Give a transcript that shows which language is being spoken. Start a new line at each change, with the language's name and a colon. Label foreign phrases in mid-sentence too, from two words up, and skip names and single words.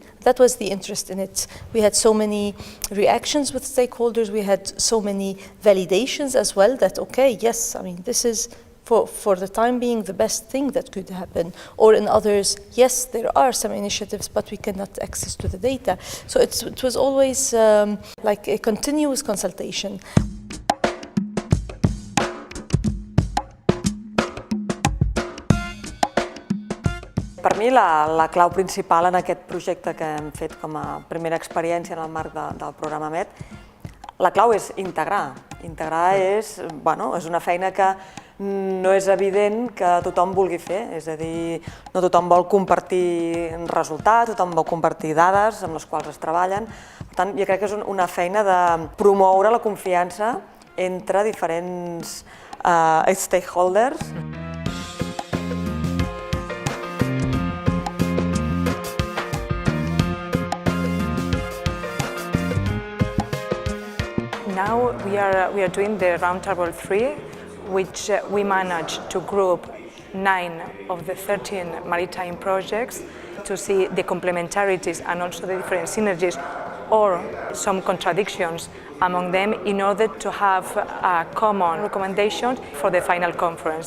English: That was the interest in it. We had so many reactions with stakeholders, we had so many validations as well that, okay, yes, I mean, this is for the time being the best thing that could happen. Or in others, yes, there are some initiatives, but we cannot access to the data. So it was always like a continuous consultation.
Catalan: Per mi la clau principal en aquest projecte que hem fet com a primera experiència en el marc del programa MED, la clau és integrar. Integrar és una feina que no és evident que tothom vulgui fer, és a dir, no tothom vol compartir resultats, tothom vol compartir dades amb les quals es treballen. Per tant, jo crec que és una feina de promoure la confiança entre diferents stakeholders.
English: Now we are doing the Roundtable 3, which we managed to group 9 of the 13 maritime projects to see the complementarities and also the different synergies or some contradictions among them in order to have a common recommendation for the final conference.